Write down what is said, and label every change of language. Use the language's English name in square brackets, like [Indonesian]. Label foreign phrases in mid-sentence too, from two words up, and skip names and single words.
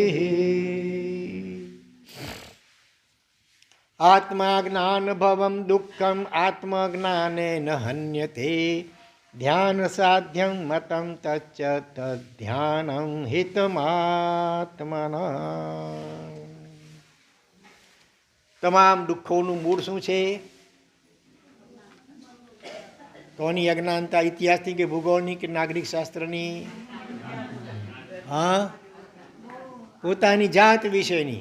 [Sanskrit] आत्मा ज्ञान भवम दुःखम आत्मज्ञानेन हन्यते ध्यान साध्यं मतं तच्च तद्ध्यानं हितमात्मना। [Gujarati] તમામ દુઃખોનું મૂળ શું છે? કોની અજ્ઞાનતા? ઇતિહાસની કે ભૂગોળની કે નાગરિક શાસ્ત્રની? હા, પોતાની જાત વિશેની.